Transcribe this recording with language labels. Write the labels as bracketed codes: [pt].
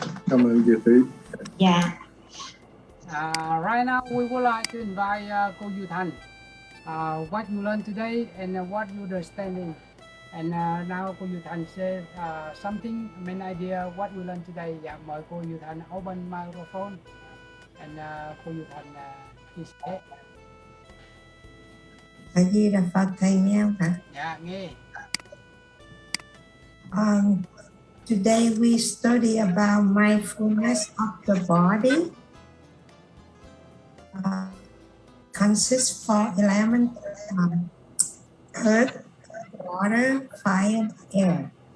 [vi] Cảm ơn Dư Thí. [en] Yeah. Right now we would like to invite cô Yu Thành. What you learned today and what you understanding. And now cô Yu Thành say something, main idea what you learned today. [vi] Dạ, mời cô Yu Thành [en] open microphone and [vi] cô Yu Thành chia sẻ. A Di Đà Phật, thầy nghe không hả? Dạ, nghe. [en] Today we study about mindfulness of the body. Consists 4 elements: earth, water, fire, air.